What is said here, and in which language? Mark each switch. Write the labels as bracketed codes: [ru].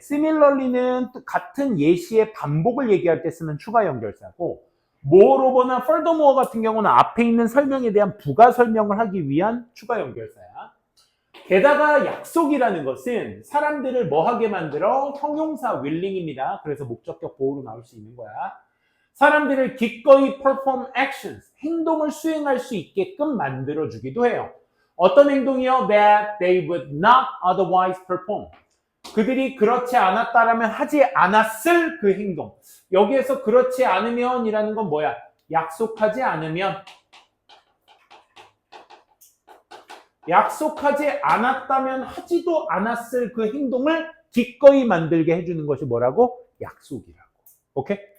[ko] similarly는 같은 예시의 반복을 얘기할 때 쓰는 추가 연결사고 moreover나 furthermore 같은 경우는 앞에 있는 설명에 대한 부가 설명을 하기 위한 추가 연결사야. 게다가 약속이라는 것은 사람들을 뭐 하게 만들어? 형용사 willing입니다. 그래서 목적격 보호로 나올 수 있는 거야. 사람들을 기꺼이 perform actions, 행동을 수행할 수 있게끔 만들어주기도 해요. 어떤 행동이요? [en] That they would not otherwise perform. [ko] 그들이 그렇지 않았다라면 하지 않았을 그 행동. 여기에서 그렇지 않으면 이라는 건 뭐야? 약속하지 않으면. 약속하지 않았다면 하지도 않았을 그 행동을 기꺼이 만들게 해주는 것이 뭐라고? 약속이라고. 오케이?